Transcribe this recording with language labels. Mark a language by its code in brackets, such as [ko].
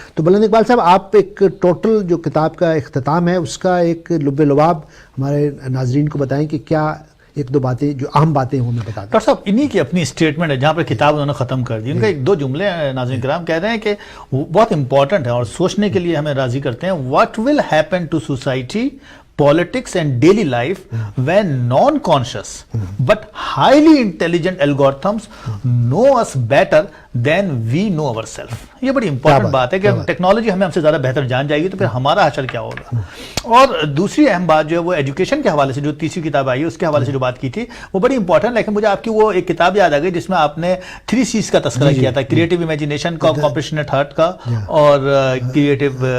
[hi] तो बुलंद इकबाल साहब, आप एक टोटल जो किताब का इख्तिताम है उसका एक लुब्बे लुबाब हमारे नाजरीन को बताएं कि क्या एक दो बातें जो अहम बातें हैं हमें बता दें। डॉक्टर साहब, इन्हीं की अपनी स्टेटमेंट है जहाँ पर किताब उन्होंने ख़त्म कर दी। उनका एक दो जुमले नाज़रीन किराम कह रहे हैं कि बहुत इंपॉर्टेंट है और सोचने के लिए हमें राज़ी करते हैं। [en] What will happen to society, politics and daily life when non-conscious but highly intelligent algorithms know us better than we know ourselves। [hi] ये बड़ी इंपॉर्टेंट बात है कि टेक्नोलॉजी हमें हमसे ज़्यादा बेहतर जान जाएगी तो फिर हमारा हशर क्या होगा। और दूसरी अहम बात जो है वो एजुकेशन के हवाले से, जो तीसरी किताब आई है उसके हवाले से जो बात की थी वो बड़ी इंपॉर्टेंट। लेकिन मुझे आपकी वो एक किताब याद आ गई जिसमें आपने 3 C's का तस्करा किया था, क्रिएटिव इमेजिनेशन का, कॉम्पैशनेट हार्ट का और क्रिएटिव